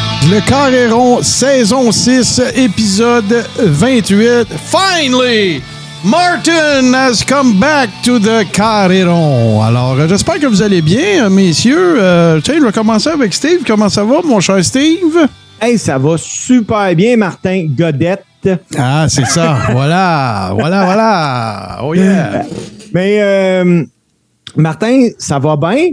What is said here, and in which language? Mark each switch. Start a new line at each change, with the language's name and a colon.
French: Le Carré-Rond, saison 6, épisode 28.
English: Finally, Martin has come back to the Carré-Rond.
French: Alors, j'espère que vous allez bien, messieurs. Tiens, je vais commencer avec Steve. Comment ça va, mon cher Steve? Hey, ça va super bien, Martin Godette. Ah, c'est ça. Voilà.
English: Oh yeah.
French: Mais, Martin, ça va bien.